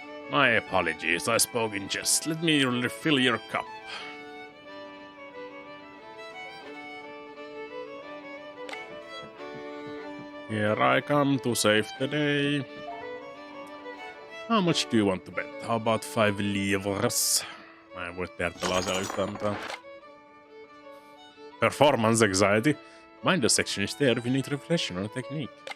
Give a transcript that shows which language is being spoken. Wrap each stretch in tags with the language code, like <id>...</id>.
<en>My apologies, I spoke in jest. Let me refill your cup. Here I come to save the day. How much do you want to bet? How about 5 livres?</en> <fi>Mä en voi tehdä tällaisella yhtään mitään.</fi> <en>Performance anxiety. Mind the section is there if you need reflection on a technique.</en>